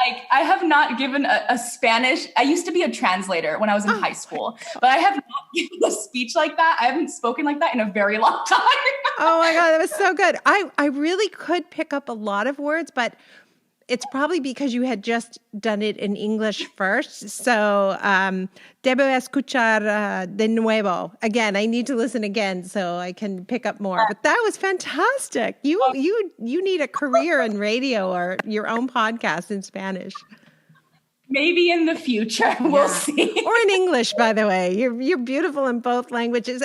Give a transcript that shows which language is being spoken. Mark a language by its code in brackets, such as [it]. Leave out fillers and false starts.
[en] I have not given a Spanish. I used to be a translator when I was in high school, but I have not given a speech like that. I haven't spoken like that in a very long time. Oh my God, that was so good. I really could pick up a lot of words, but it's probably because you had just done it in English first. [es] So, debo escuchar de nuevo. [en] Again, I need to listen again so I can pick up more. But that was fantastic. You need a career in radio or your own podcast in Spanish. Maybe in the future, we'll see. Or in English, by the way. You're beautiful in both languages.